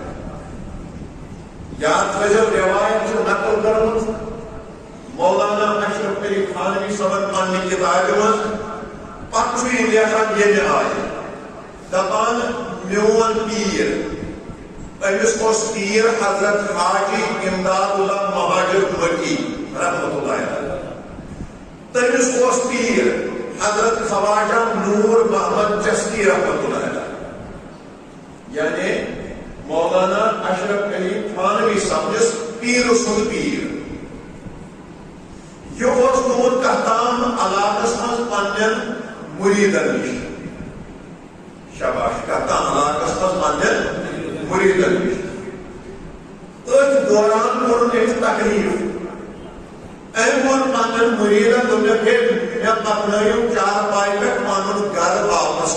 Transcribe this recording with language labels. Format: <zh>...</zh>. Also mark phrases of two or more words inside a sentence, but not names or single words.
<ks>یاد تھو روایت نقل کرمت مولانا اشرف علی تھانوی صاحب پنہ کتاب مز پتہ لیکھان یہ آئے دپان میون پیر امس اس پیر حضرت حاجی امداد اللہ مہاجر مکی</ks> <ar>رحمۃ اللہ علیہ.</ar> <ks>تمس اس پیر حضرت خواجہ نور محمد چشتی</ks> <ar>رحمۃ اللہ علیہ.</ar> <ks>یعنی مولانا اشرف علی تھانوی صاحب پیر سند پیر یہ گومت کہتام علاقس من پنن مریدن نش. شاباش کہتام علاقس من پنن مریدن نش. ات دوران کورن امس تکلیف ام وون پنن مریدن دوپک مے پکنٲیِو چارپاے پٮ۪ٹھ پنُن گرٕ واپس.</ks>